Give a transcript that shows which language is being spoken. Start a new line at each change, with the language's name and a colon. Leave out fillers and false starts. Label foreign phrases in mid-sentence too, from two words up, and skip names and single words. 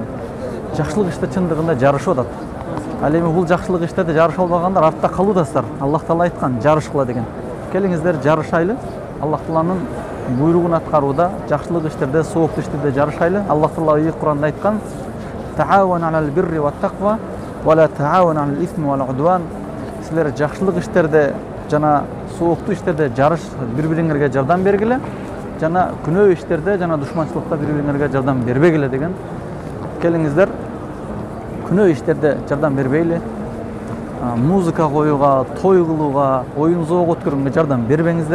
Kyrgyz: Жакшылык иште чындыгында жарышып атат. Ал эми бул жакшылык иштерде жарыша албагандар артта калуудасыздар. Аллах Таала айткан жарыш кыла деген. Келиңиздер жарышайлы. Аллах Тааланын буйругун аткарууда, жакшылык иштерде, сооптуу иштерде жарышайлы. Аллах Таала Куранда айткан:
Arabic: "تعاون على البر والتقوى ولا تعاون على الإثم والعدوان".
Kyrgyz: Силер жакшылык иштерде жана сооптуу иштерде жарыш бири-бириңерге жардам бергиле, жана күнөө иштерде жана душманчылыкта бири-бириңерге жардам бербегиле деген. Келиңиздер күнөө иштерде жардам бербейли. Музыка коюуга, той кылууга, оюн зоого өткөргөнгө жардам бербеңиздер.